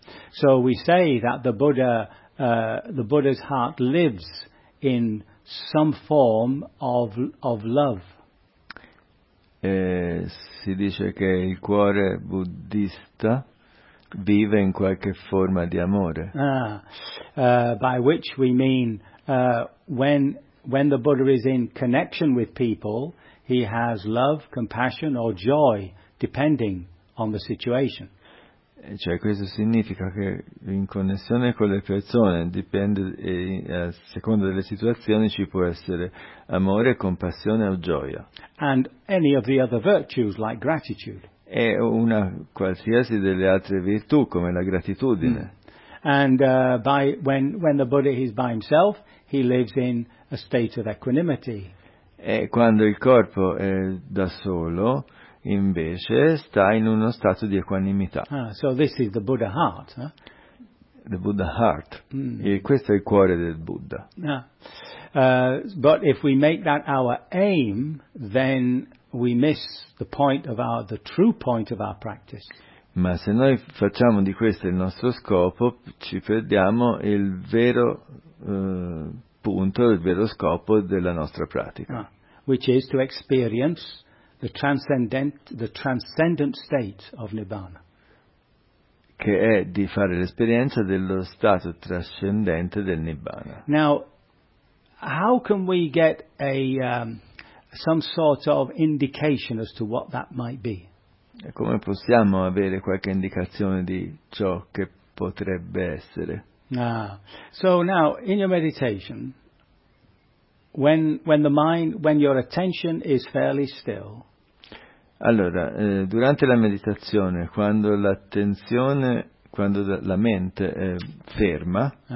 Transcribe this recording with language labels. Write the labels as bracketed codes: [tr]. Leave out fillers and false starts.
[en] So we say that the Buddha's heart lives in some form of love. [it] Si dice che il cuore buddista vive in qualche forma di amore. [en] By which we mean when the Buddha is in connection with people, he has love, compassion or joy depending on the situation. [it] Cioè questo significa che in connessione con le persone dipende a seconda delle situazioni ci può essere amore, compassione o gioia. [en] And any of the other virtues like gratitude. [it] È una qualsiasi delle altre virtù come la gratitudine. [en] And when the Buddha is by himself, he lives in a state of equanimity. [it] E quando il corpo è da solo, invece, sta in uno stato di equanimità. [en] So this is the Buddha heart. The Buddha heart. [it] E questo è il cuore del Buddha. [en] But if we make that our aim, then we miss the true point of our practice. [it] Ma se noi facciamo di questo il nostro scopo, ci perdiamo il vero punto, il vero scopo della nostra pratica. [en] Which is to experience the transcendent state of Nibbana. [it] Che è di fare l'esperienza dello stato trascendente del Nibbana. [en] Now, how can we get a some sort of indication as to what that might be? [it] E come possiamo avere qualche indicazione di ciò che potrebbe essere? [en] Ah, so now in your meditation, when the mind, when your attention is fairly still. [it] Allora, durante la meditazione, quando l'attenzione, quando la mente è ferma.